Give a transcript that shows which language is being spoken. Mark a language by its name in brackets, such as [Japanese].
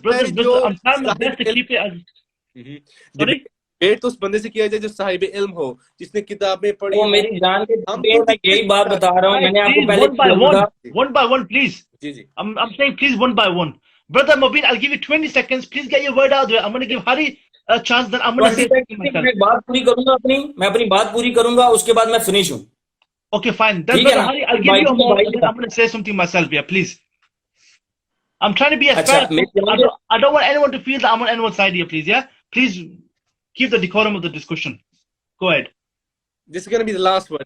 [English] I'm trying my best to keep it. Sorry. [Urdu] Debate تو اس بندے سے کیا جائے جو صاحب علم ہو، جس نے کتابیں پڑھی. وہ میری جان کے میں یہی بات بتا رہا ہوں. میں نے آپ کو [English] Please, [Urdu] پہلے [English] one by one, please. [Urdu] جی [English] I'm saying please 1 by 1. Brother Mubin, I'll give you 20 seconds. Please get your word out there. I'm going to give Hari a chance. Then I'm going to say something myself. [Urdu] میں بات پوری کروں گا میں اپنی بات پوری کروں گا، اس کے بعد میں فنش ہوں. [English] Okay, fine. Then brother Hari, I'll give you a moment. I'm going to say something myself. Yeah, please. I'm trying to be as fair. I don't want anyone to feel that I'm on anyone's side here, please. Yeah, please keep the decorum of the discussion. Go ahead. This is going to be the last word.